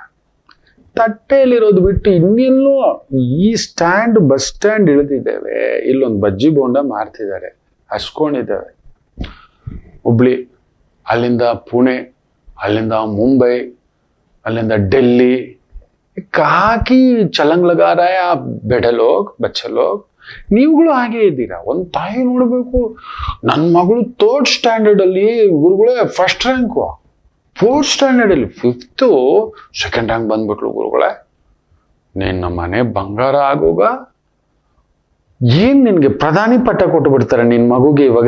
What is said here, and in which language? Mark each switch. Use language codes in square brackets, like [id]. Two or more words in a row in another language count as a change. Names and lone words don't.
[kn] ತಟ್ಟೆಯಲ್ಲಿರೋದು ಬಿಟ್ಟು ಇನ್ನೆಲ್ಲೋ ಈ ಸ್ಟ್ಯಾಂಡ್, [en] bus stand [kn] ಇಳಿದಿದ್ದೇವೆ, ಇಲ್ಲೊಂದು ಬಜ್ಜಿ ಬೋಂಡ ಮಾರ್ತಿದ್ದಾರೆ, ಹಸ್ಕೊಂಡಿದ್ದೇವೆ. ಹುಬ್ಳಿ, ಅಲ್ಲಿಂದ ಪುಣೆ, ಅಲ್ಲಿಂದ ಮುಂಬೈ, ಅಲ್ಲಿಂದ ಡೆಲ್ಲಿ, [hi] काकी छलांग लगा रहा है आप बेटे लोग बच्चे लोग [kn] ನೀವುಗಳು ಹಾಗೆ ಇದ್ದೀರಾ. ಒಂದು ತಾಯಿ ನೋಡ್ಬೇಕು, ನನ್ನ ಮಗಳು 3rd ಸ್ಟ್ಯಾಂಡರ್ಡ್ ಅಲ್ಲಿ ಗುರುಗಳೇ [en] first rank, [kn] 4th ಸ್ಟ್ಯಾಂಡರ್ಡ್ ಅಲ್ಲಿ 5th [en] second rank [kn] ಬಂದ್ಬಿಟ್ಲು ಗುರುಗಳೇ. ನೀನ್ ನಮ್ಮ ಮನೆ ಬಂಗಾರ ಆಗೋಗ ಏನ್ ನಿನ್ಗೆ ಪ್ರಧಾನಿ ಪಟ್ಟ ಕೊಟ್ಟು ಬಿಡ್ತಾರೆ ನಿನ್ ಮಗುಗೆ ಇವಾಗ.